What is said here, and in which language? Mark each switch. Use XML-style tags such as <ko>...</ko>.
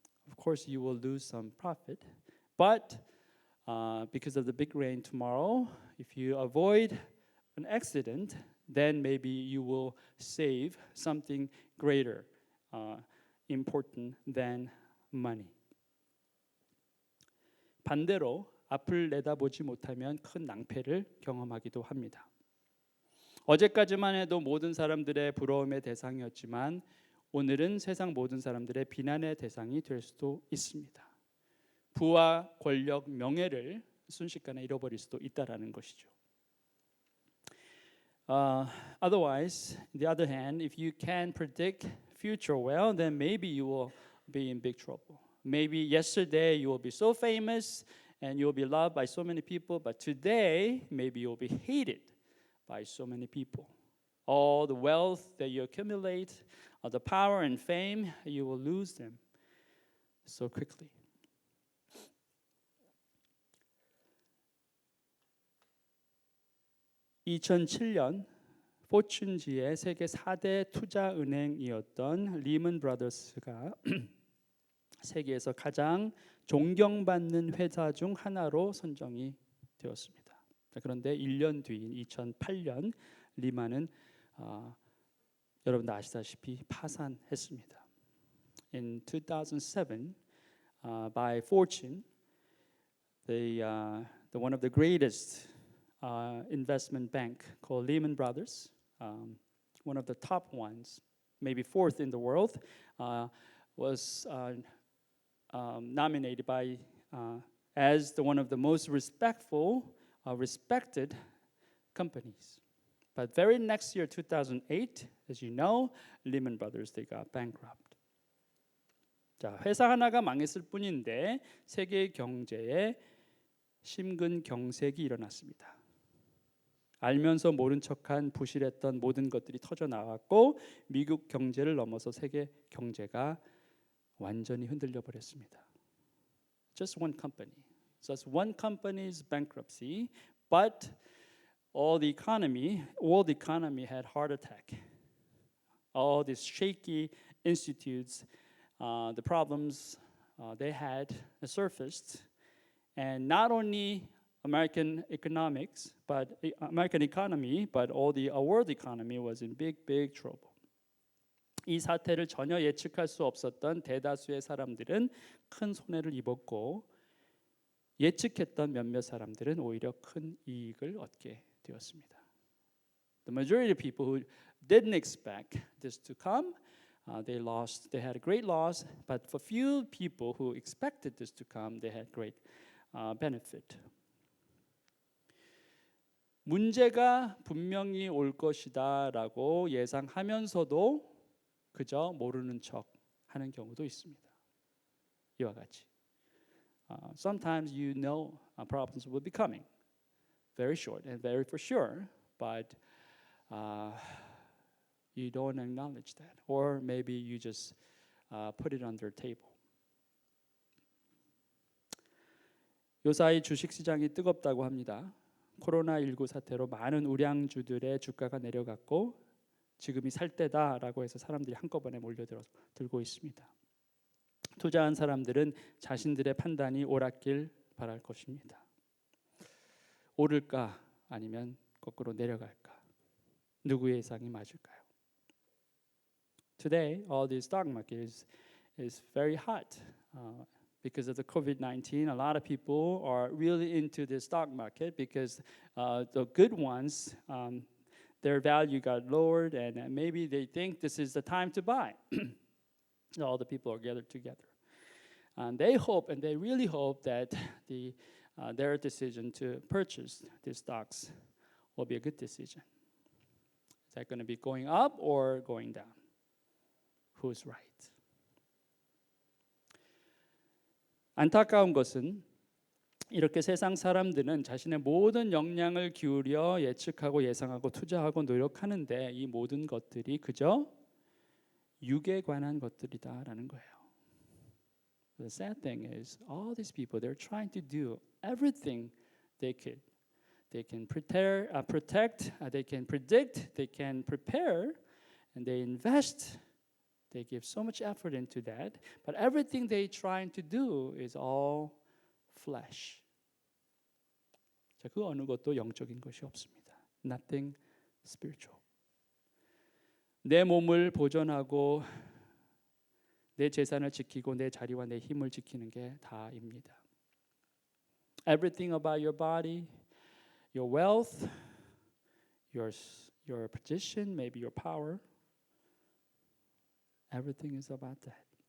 <en>Of course, you will lose some profit, but because of the big rain tomorrow, if you avoid an accident, then maybe you will save something greater, important than money.</en> <ko>반대로 앞을 내다보지 못하면 큰 낭패를 경험하기도 합니다. 어제까지만 해도 모든 사람들의 부러움의 대상이었지만 오늘은 세상 모든 사람들의 비난의 대상이 될 수도 있습니다. 부와 권력, 명예를 순식간에 잃어버릴 수도 있다라는 것이죠.</ko> <en>Otherwise, on the other hand, if you can predict future well, then maybe you will be in big trouble. Maybe yesterday you will be so famous and you will be loved by so many people, but today maybe you will be hated by so many people. All the wealth that you accumulate, all the power and fame, you will lose them so quickly.</en> <ko>(2007년) 포춘지의 세계 4대 투자은행이었던 리먼 브라더스가 세계에서 가장 존경받는 회사 중 하나로 선정이 되었습니다. 그런데 1년 뒤인 2008년 리만은 여러분도 아시다시피 파산했습니다.</ko> <en>In 2007, by Fortune, the one of the greatest investment bank called Lehman Brothers, one of the top ones, maybe fourth in the world, was nominated by as one of the most respected companies. But very next year, 2008, as you know, Lehman Brothers they got bankrupt.</en> <ko>자, 회사 하나가 망했을 뿐인데 세계 경제에 심근경색이 일어났습니다. 알면서 모른 척한 부실했던 모든 것들이 터져 나왔고 미국 경제를 넘어서 세계 경제가 완전히 흔들려 버렸습니다.</ko> <en>Just one company. Just one company's bankruptcy, but all the economy had heart attack. All these shaky institutes, the problems they had surfaced, and not only American economy, but all the world economy was in big trouble.</en> <ko>이 사태를 전혀 예측할 수 없었던 대다수의 사람들은 큰 손해를 입었고 예측했던 몇몇 사람들은 오히려 큰 이익을 얻게 되었습니다.</ko> <en>The majority of people who didn't expect this to come, they had a great loss, but for few people who expected this to come, they had great benefit.</en> <ko>문제가 분명히 올 것이다라고 예상하면서도 그저 모르는 척 하는 경우도 있습니다. 이와 같이.</ko> <en>Sometimes you know problems will be coming, very short and very for sure, but you don't acknowledge that, or maybe you just put it on their table.</en> <ko>요사이 주식시장이 뜨겁다고 합니다. 코로나19 사태로 많은 우량주들의 주가가 내려갔고 지금이 살 때다라고 해서 사람들이 한꺼번에 몰려들고 있습니다. 투자한 사람들은 자신들의 판단이 옳았길 바랄 것입니다. 오를까 아니면 거꾸로 내려갈까? 누구의 예상이 맞을까요?</ko> <en>Today, all the stock market is very hot. Because of the COVID-19, a lot of people are really into the stock market because the good ones, their value got lowered, and maybe they think this is the time to buy. All the people are gathered together. And they hope, and they really hope that their decision to purchase these stocks will be a good decision. Is that going to be going up or going down? Who's right?</en> <ko>안타까운 것은 이렇게 세상 사람들은 자신의 모든 역량을 기울여 예측하고 예상하고 투자하고 노력하는데 이 모든 것들이 그저 육에 관한 것들이다라는 거예요.</ko> <en>The sad thing is all these people they're trying to do everything they could. They can protect, they can predict, they can prepare, and they invest. They give so much effort into that, but everything they're trying to do is all flesh.</en> <ko>자, 그 어느 것도 영적인 것이 없습니다.</ko> <en>Nothing spiritual.</en> <ko>내 몸을 보존하고 내 재산을 지키고 내 자리와 내 힘을 지키는 게 다입니다.</ko> <en>Everything about your body, your wealth, your position, maybe your power. Everything is about that.</en>